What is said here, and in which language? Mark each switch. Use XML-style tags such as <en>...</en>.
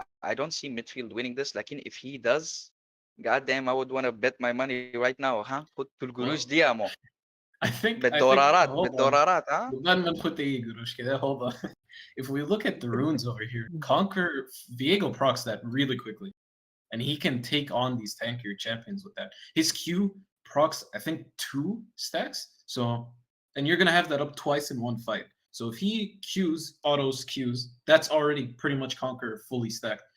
<en>I don't see midfield winning this. Like if he does, goddamn, I would want to bet my money right now, huh? Put القروش Well,</en> <ar>دي يا مو.</ar> <en>I think hold on.</en> <ar>بالدولارات, huh? قبل ما نحط أي قروش كده,</ar> <en>hold on. If we look at the runes over here, Conquer Viego procs that really quickly. And he can take on these tankier champions with that. His Q procs, I think, 2 stacks. So, and you're gonna have that up twice in one fight. So if he Qs, autos Qs, that's already pretty much Conquer fully stacked.</en>